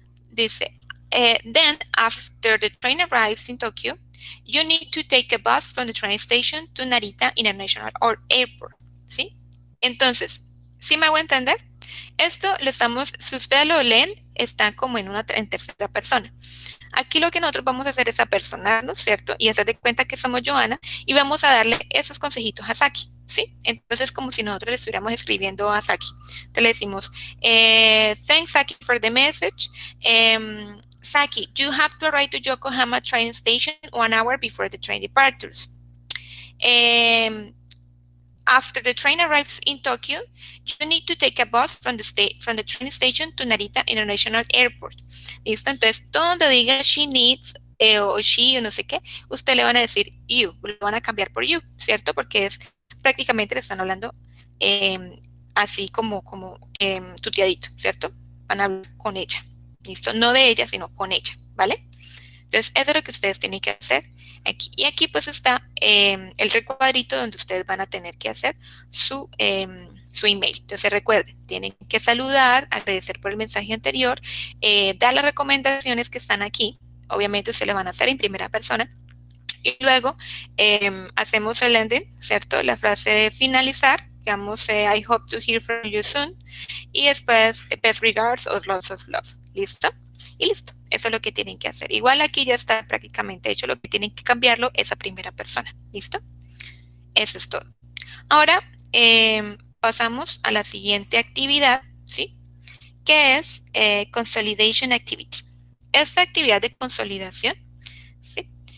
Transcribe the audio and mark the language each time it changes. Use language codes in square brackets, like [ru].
[en] Dice, then after the train arrives in Tokyo, you need to take a bus from the train station to Narita International Airport, ¿sí? [es] Entonces, ¿sí me hago entender? Esto lo estamos, si ustedes lo leen, está como en tercera persona. Aquí lo que nosotros vamos a hacer es apersonarnos, ¿cierto? Y hacer de cuenta que somos Joanna y vamos a darle esos consejitos a Saki, ¿sí? Entonces, como si nosotros le estuviéramos escribiendo a Saki. Entonces le decimos, [en] thanks Saki for the message. Saki, you have to arrive to Yokohama train station 1 hour before the train departures. After the train arrives in Tokyo, you need to take a bus from the train station to Narita International Airport. [es] ¿Listo? Entonces, todo donde diga [en] she needs [es] o she o no sé qué, usted le van a decir you, lo van a cambiar por you, ¿cierto? Porque es prácticamente le están hablando así como tuteadito, ¿cierto? Van a hablar con ella. ¿Listo? No de ella, sino con ella, ¿vale? Entonces, eso es lo que ustedes tienen que hacer aquí. Y aquí pues está el recuadrito donde ustedes van a tener que hacer su email. Entonces, recuerden, tienen que saludar, agradecer por el mensaje anterior, dar las recomendaciones que están aquí. Obviamente, ustedes le van a hacer en primera persona. Y luego hacemos el ending, ¿cierto? La frase de finalizar, digamos, [en] I hope to hear from you soon. [es] Y después, [en] best regards or lots of love. [es] ¿Listo? Y listo. Eso es lo que tienen que hacer. Igual aquí ya está prácticamente hecho. Lo que tienen que cambiarlo es a primera persona. ¿Listo? Eso es todo. Ahora pasamos a la siguiente actividad, ¿sí? Que es Consolidation Activity. Esta actividad de consolidación, ¿sí?